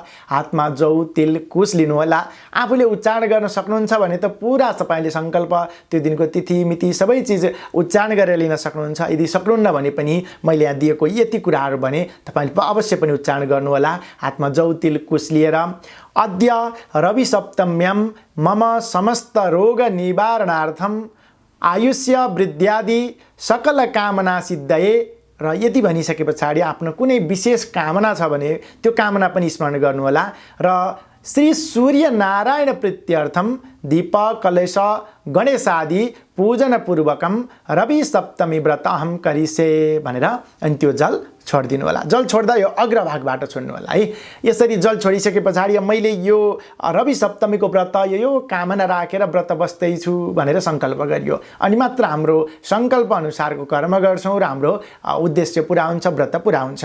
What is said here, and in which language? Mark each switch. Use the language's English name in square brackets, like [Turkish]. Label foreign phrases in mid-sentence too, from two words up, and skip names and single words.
[Nepali] हातमा जौ तिल कुश लिनुहोला। आफूले उच्चारण गर्न सक्नुहुन्छ भने त पुरा तपाईँले सङ्कल्प, त्यो दिनको तिथि मिति सबै चिज उच्चारण गरेर लिन सक्नुहुन्छ। यदि सक्नुहुन्न भने पनि मैले यहाँ दिएको यति कुराहरू भने तपाईँले अवश्य पनि उच्चारण गर्नुहोला। हातमा जौ तिल कुश लिएर [Sanskrit] अद्य रवि सप्तम्यां मम समस्त रोग निवारणार्थम आयुष्य वृद्ध्यादि सकल कामना सिद्धये [Nepali] र यति भनिसके पछाडि आफ्नो कुनै विशेष कामना छ भने त्यो कामना पनि स्मरण गर्नुहोला। [Sanskrit] र श्री सूर्य नारायण प्रीत्यर्थम दीप कलश गणेशादि पूजनपूर्वकम रवि सप्तमी व्रत अहम करिसे [Nepali] भनेर अनि त्यो जल छोडिदिनु होला। जल छोड्दा यो अग्रभागबाट छोड्नु होला है। यसरी जल छोडिसके पछाडि मैले यो रवि सप्तमीको व्रत यो कामना राखेर व्रत बस्दैछु भनेर सङ्कल्प गरियो अनि मात्र हाम्रो सङ्कल्प अनुसारको कर्म गर्छौँ र हाम्रो उद्देश्य पुरा हुन्छ, व्रत पुरा हुन्छ।